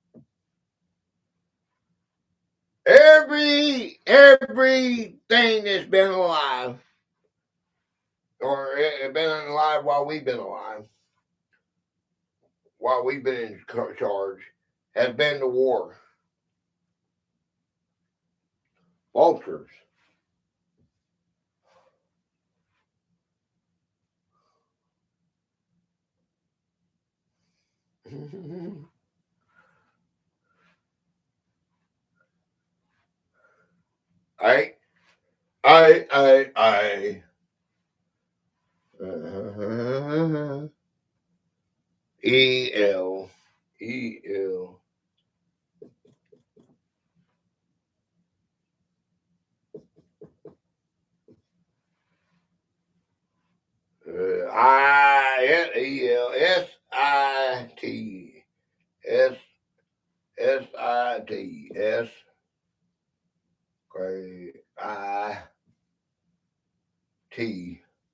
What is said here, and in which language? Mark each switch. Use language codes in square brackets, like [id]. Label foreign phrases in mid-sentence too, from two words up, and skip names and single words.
[en] Everything that's been alive, or been alive while we've been alive, while we've been in charge, has been to war. Vultures. I. E-L. E-L. I-E-L. S-I-T. S-I-T. S. I-T.